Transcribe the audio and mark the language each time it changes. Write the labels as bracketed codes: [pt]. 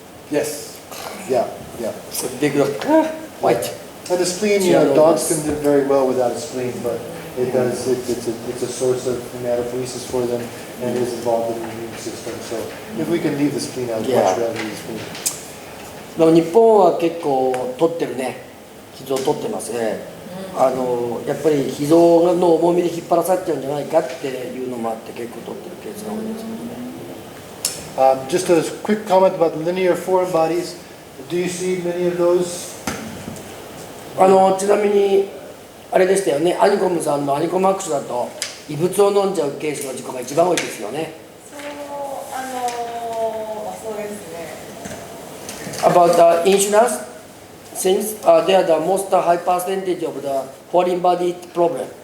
[en] Yes. Yeah. It's a big look, white. And the spleen, dogs can do very well without a spleen, but it does. It's a source of hematopoiesis for them, and is involved in the immune system. So if we can leave the spleen out, much rather leave the spleen. [ja] でも日本は結構取ってるね、脾臓取ってますね。やっぱり脾臓の重みで引っ張らされちゃうんじゃないかっていうのもあって結構取ってるケースが多いですけどね。 [en] Just a quick comment about linear foreign bodies. Do you see many of those? [ja] ちなみにあれでしたよね、アニコムさんのアニコムアクションだと異物を飲んじゃうケースの事故が一番多いですよね。そうですね。 [en] About the insurance things, they are the most high percentage of the foreign body problem